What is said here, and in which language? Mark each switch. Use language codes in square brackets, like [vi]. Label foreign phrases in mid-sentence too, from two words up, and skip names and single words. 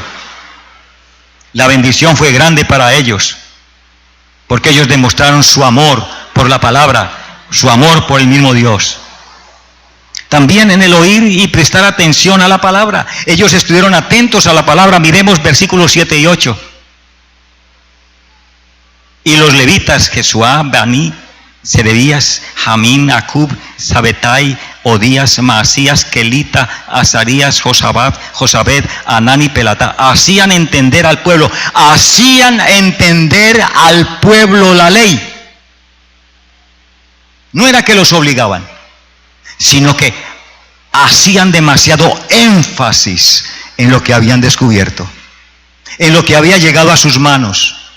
[es] La bendición fue grande para ellos, porque ellos demostraron su amor por la palabra, su amor por el mismo Dios. También en el oír y prestar atención a la palabra. Ellos estuvieron atentos a la palabra. Miremos versículos 7 y 8. Y los levitas, Jesuá, Bani, Serebías, Jamín, Acub, Sabetai, Odías, Maasías, Kelita, Azarías, Josabed, Anán y Pelata, hacían entender al pueblo la ley. No era que los obligaban, sino que hacían demasiado énfasis en lo que habían descubierto, en lo que había llegado a sus manos.